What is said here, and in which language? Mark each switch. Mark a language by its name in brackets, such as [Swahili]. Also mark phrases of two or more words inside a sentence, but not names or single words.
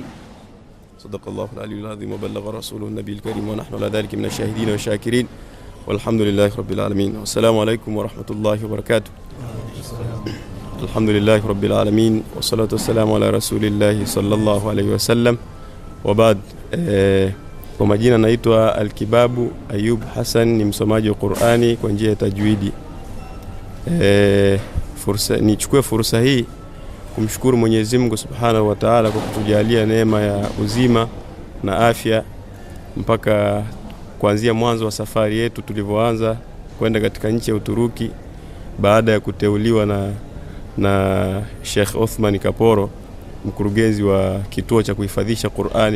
[Arabic] صدق الله العلي العظيم وبلغ رسوله النبي الكريم ونحن على ذلك من الشاهدين والشاكرين والحمد لله رب العالمين والسلام عليكم ورحمة الله وبركاته. الحمد لله رب العالمين والصلاة والسلام على رسول الله صلى الله عليه وسلم وبعد. [Swahili] Kwa majina naitwa Alkibabu Ayub Hassan, ni msomaji wa Qur'ani kwa njia ya tajwidi. Nichukue fursa hii kumshukuru Mwenyezi Mungu [Arabic] سبحانه وتعالى [Swahili] kwa kutujalia neema ya uzima na afya mpaka kuanzia mwanzo wa safari yetu tulivyoanza kwenda katika nchi ya Uturuki baada ya kuteuliwa na Sheikh Othman Kaporo, mkurugenzi wa kituo cha kuhifadhisha Qur'ani.